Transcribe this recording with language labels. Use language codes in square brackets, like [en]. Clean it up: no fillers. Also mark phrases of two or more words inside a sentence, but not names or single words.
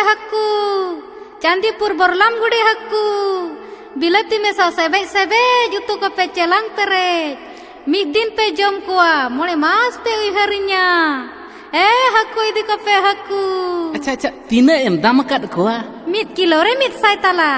[hoc] haku, Candipur Borlam Gude haku, Bilati mesa sebe jutu ko pe celang pere, midin pe jom kuah, mole mas pe harinya. Haku idi ko pe haku. अच्छा तीना एम दाम कद कोआ Mid kilo re mid sai tala.